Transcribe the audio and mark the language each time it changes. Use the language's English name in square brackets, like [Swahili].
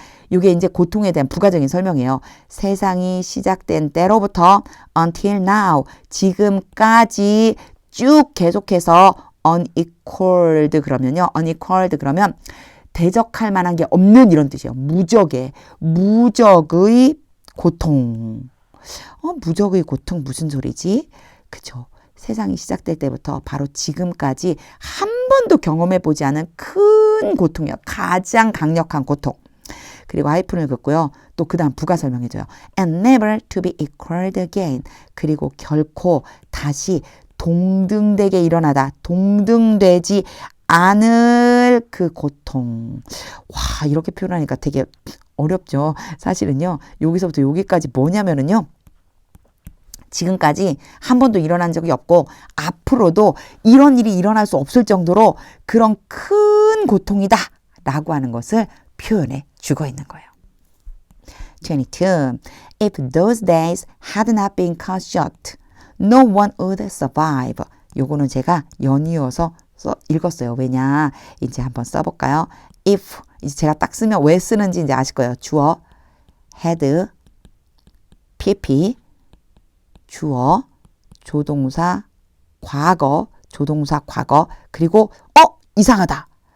[Korean] 이게 이제 고통에 대한 부가적인 설명이에요. 세상이 시작된 때로부터 [English] until now, [Korean] 지금까지 쭉 계속해서 unequaled 그러면요. unequaled 그러면 대적할 만한 게 없는 이런 뜻이에요. 무적의 고통. 무적의 고통 무슨 소리지? 그죠? 세상이 시작될 때부터 바로 지금까지 한 번도 경험해 보지 않은 큰 고통이요. 가장 강력한 고통. 그리고 하이픈을 긋고요. 또 그 다음 부가 설명해줘요. [English] And never to be equaled again. [Korean] 그리고 결코 다시 동등되게 일어나다. 동등되지 않을 그 고통. 와, 이렇게 표현하니까 되게 어렵죠. 사실은요. 여기서부터 여기까지 뭐냐면은요. 지금까지 한 번도 일어난 적이 없고 앞으로도 이런 일이 일어날 수 없을 정도로 그런 큰 고통이다 라고 하는 것을 표현해 주고 있는 거예요. 22. [English] If those days had not been cut short, no one would survive. [Korean] 요거는 제가 연이어서 읽었어요. 왜냐? 이제 한번 써볼까요? If, 이제 제가 딱 쓰면 왜 쓰는지 이제 아실 거예요. 주어, had, pp, 주어, 조동사, 과거, 그리고 이상하다.